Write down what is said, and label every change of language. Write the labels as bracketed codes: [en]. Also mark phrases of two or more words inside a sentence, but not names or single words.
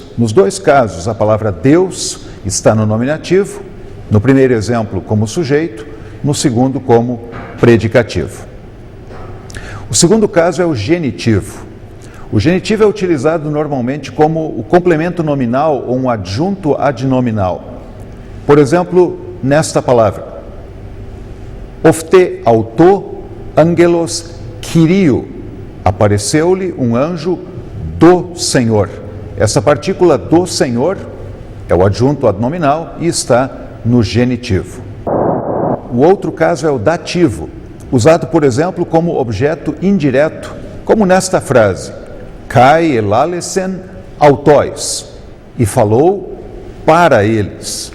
[pt] Nos 2 casos, a palavra Deus está no nominativo, no primeiro exemplo como sujeito, no segundo como predicativo. O segundo caso é o genitivo. O genitivo é utilizado normalmente como o complemento nominal ou um adjunto adnominal. Por exemplo, nesta palavra: [el] ὤφθη αὐτῷ ἄγγελος Κυρίου. [pt] Apareceu-lhe um anjo do Senhor. Essa partícula do Senhor é o adjunto adnominal e está no genitivo. O outro caso é o dativo, usado, por exemplo, como objeto indireto, como nesta frase: [el] Καὶ ἐλάλησεν αὐτοῖς, [pt] e falou para eles.